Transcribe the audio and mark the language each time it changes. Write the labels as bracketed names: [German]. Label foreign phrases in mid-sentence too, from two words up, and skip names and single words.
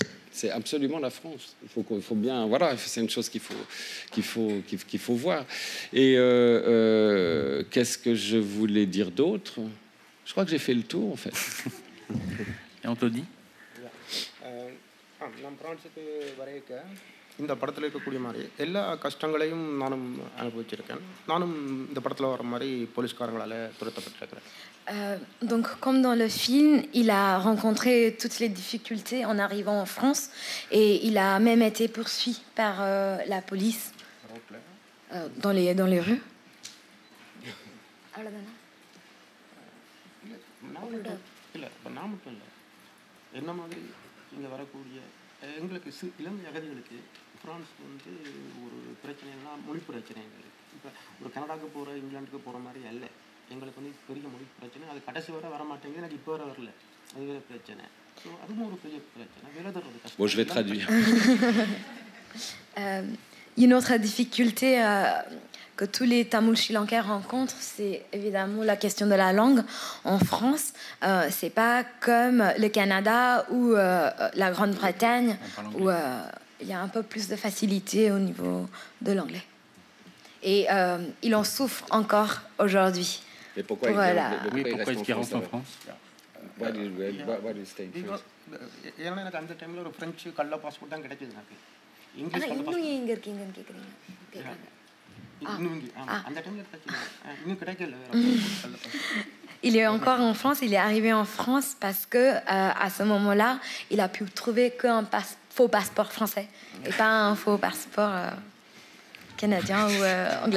[French] C'est absolument la France. Il faut bien, voilà, c'est une chose qu'il faut voir. Et qu'est-ce que je voulais dire d'autre? Je crois que j'ai fait le tour en fait. Et on te dit? [Tamil] நான் பிரான்ஸுக்கு வரையக்க இந்த படத்தில் இருக்கக்கூடிய மாதிரி எல்லா கஷ்டங்களையும் நானும் அனுபவிச்சிருக்கேன். நானும் இந்த படத்தில் வர மாதிரி போலீஸ்காரங்களால் துரத்தப்பட்டிருக்கிறேன். [French] Donc, comme dans le film, il a rencontré toutes les difficultés en arrivant en France et il a même été poursuivi par la police dans les rues. [Tamil] இல்லை இப்போ நான் மட்டும் இல்லை, என்ன மாதிரி இங்கே வரக்கூடிய எங்களுக்கு இளம் அகதிகளுக்கு ஃப்ரான்ஸ் வந்து ஒரு பிரச்சனைனா மொழி பிரச்சனைகள். இப்போ ஒரு கனடாவுக்கு போகிற இங்கிலாந்துக்கு போகிற மாதிரி அல்ல, எங்களுக்கு வந்து பெரிய மொழி பிரச்சனை. அது கடைசி வரை வர மாட்டேங்குது, எனக்கு இப்போ வர வரல, அது வேறு பிரச்சனை. ஸோ அதுவும் ஒரு பெரிய பிரச்சனை, வேலை தர்றது கஷ்டம். [French] Bon, je vais traduire. Une autre difficulté que tous les Tamouls sri-lankais rencontrent, c'est évidemment la question de la langue. En France, c'est pas comme le Canada ou la Grande-Bretagne où il y a un peu plus de facilité au niveau de l'anglais. Et il en souffre encore aujourd'hui. Et pourquoi il reste en France? [English] Why do you stay in France? [Tamil] ஏன்னா எனக்கு அந்த டைமில் ஒரு ஃப்ரெஞ்சு கள்ள பாஸ்போர்ட் தான் கிடைச்சது எனக்கு. இங்கிலீஷ் இன்னும் எங்கே இருக்கீங்கன்னு கேட்குறீங்க? [French] Il est encore en France, il est arrivé en France parce que à ce moment-là, il a pu trouver qu'un faux passeport français et pas un faux passeport canadien ou anglais.